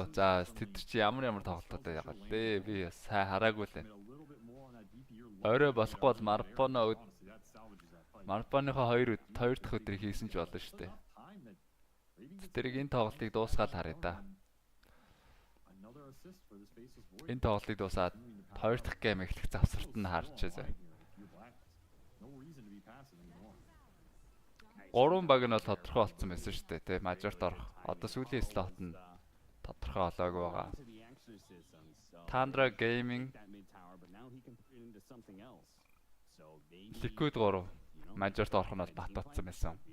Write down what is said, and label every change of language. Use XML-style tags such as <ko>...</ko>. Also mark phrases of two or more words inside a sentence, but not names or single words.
<mn>За тэд чи ямар тоглолттой яагаад дээ. Би сайн хараагүй л байна. Орой болохгүй бол Марпоныхоо 2 дахь өдрийг хийсэн ч болно шүү дээ. Тэрийг энэ тоглолтыг дуусгаад харъя да.</mn> <en>assist for this faceless void.</en> <mn>Энэ тоглолтыг дуусаад 2 дахь гейм эхлэх завсарт нь харж байгаа.</mn> <en>No reason to be passive anymore.</en> <mn>3 баг нь бол тодорхой болсон байсан шүү дээ. Тэ мажорт орох. Одоо сүүлийн слот нь тодорхой болоогүй байгаа. Tandra Gaming Liquid 3 мажорт орох нь бол батбатсан байсан.</mn>